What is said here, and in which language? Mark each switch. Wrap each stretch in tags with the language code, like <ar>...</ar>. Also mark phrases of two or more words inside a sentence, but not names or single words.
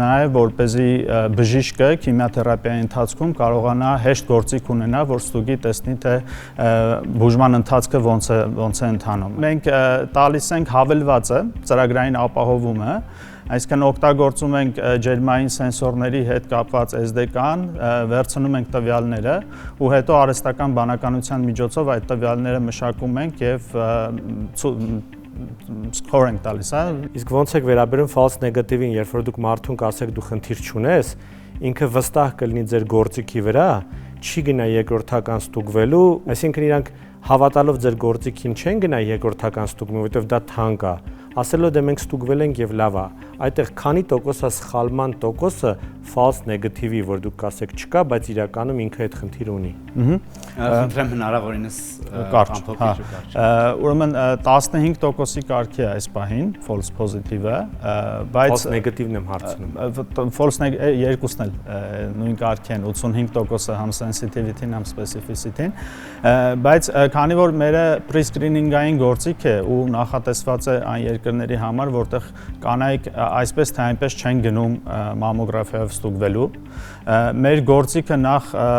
<hy>նա է, որպեսզի բժիշկը քիմիաթերապիայի ընթացքում կարողանա հեշտ գործիք ունենա, որ ստուգի տեսնի, թե բուժման ընթացքը ոնց է ընթանում։ Մենք տալիս ենք հավելվածը, ծրագրային ապահովումը, այսինքն օգտագործում ենք ջերմային սենսորների հետ կապված SD-կան, վերցնում ենք տվյալները ու հետո արհեստական բանականության միջոցով այդ տվյալները մշակում ենք եւ score ենք տալիս, հա։ Իսկ ոնց եք վերաբերում</hy> <en>false negative-ին,</en> <hy>երբ որ դուք մարդուն կասեք դու խնդիր չունես, ինքը վստահ կլինի ձեր գործիքի վրա, չի գնա երկրորդական ստուգվելու, այսինքն իրանք հավատալով ձեր գործիքին չեն գնա երկրորդական ստուգում, որովհետև դա թանկ է, ասելով դե մենք ստուգվել ենք եւ լավ է, այդտեղ քանի տոկոս է սխալման տոկոսը</hy> <en>false negative-ի,</en> <hy>որ դուք կասեք չկա, բայց իրականում ինքը այդ խնդիր ունի։ Խնդրեմ հնարավորինս կարճ, ուրեմն 15%-ի կարգի է այս պահին</hy> <en>false positive-ը,</en> <hy>բայց</hy> <en>false negative-ն</en> <hy>եմ հարցնում։ False երկուսն էլ նույն կարգի են, 85%-ը համ sensitivity-ն, համ specificity-ն, բայց քանի որ մերը pre-screening-ային գործիք է ու նախատեսված է այն երկրների համար, որտեղ կանայք այսպես թե այնպես չեն գնում մամոգրաֆիայով ստուգվելու, մեր գործիքը նախ</hy>